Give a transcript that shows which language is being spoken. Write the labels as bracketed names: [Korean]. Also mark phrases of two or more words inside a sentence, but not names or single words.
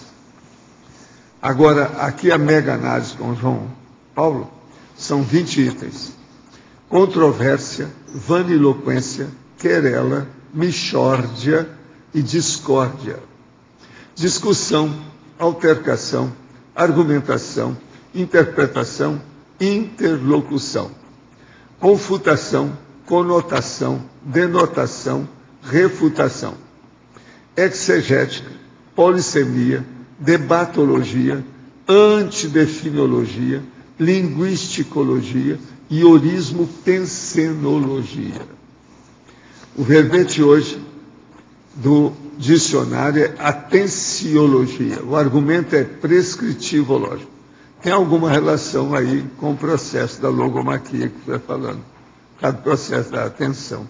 [Portuguese] Agora, aqui a mega análise com João Paulo, são 20 itens. Controvérsia, vaniloquência, querela, mixórdia e discórdia. Discussão, altercação, argumentação, interpretação, interlocução. Confutação, conotação, denotação, refutação. Exegética, polissemia, debatologia, antidefinologia, linguisticologia e orismo-pensenologia. O verbete hoje do dicionário é atenciologia. O argumento é prescritivológico. Tem alguma relação aí com o processo da logomaquia que foi falando, por causa do processo da atenção.